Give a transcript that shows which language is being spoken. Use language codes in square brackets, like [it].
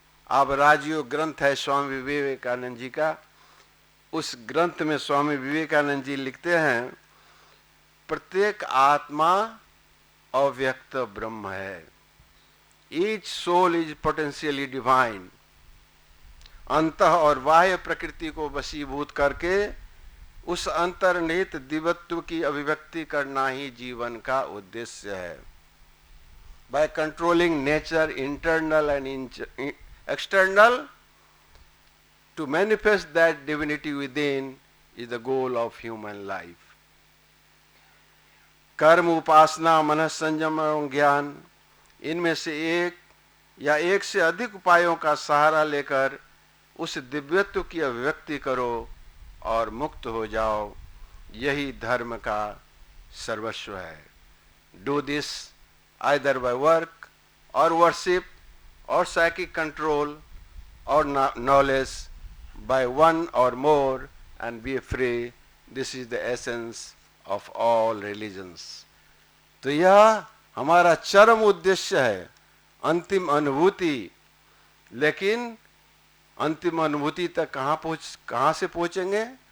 [hi] अब राजयोग ग्रंथ है स्वामी विवेकानंद जी का, उस ग्रंथ में स्वामी विवेकानंद जी लिखते हैं, प्रत्येक आत्मा अव्यक्त ब्रह्म है। [en] Each soul is potentially divine. [hi] अंतः और बाह्य प्रकृति को वशीभूत करके उस अंतर्निहित दिव्यत्व की अभिव्यक्ति करना ही जीवन का उद्देश्य है। [en] By controlling nature, internal and external, to manifest that divinity within is the goal of human life. [hi] कर्म, उपासना, मन संयम एवं ज्ञान, इनमें से एक या एक से अधिक उपायों का सहारा लेकर उस दिव्यत्व की अभिव्यक्ति करो और मुक्त हो जाओ, यही धर्म का सर्वस्व है। [en] Do this either by work or worship or psychic control or knowledge, by one or more, and be free. This is the essence of all religions. [hi] तो यह हमारा चरम उद्देश्य है, अंतिम अनुभूति। लेकिन अंतिम अनुभूति तक कहाँ से पहुँचेंगे?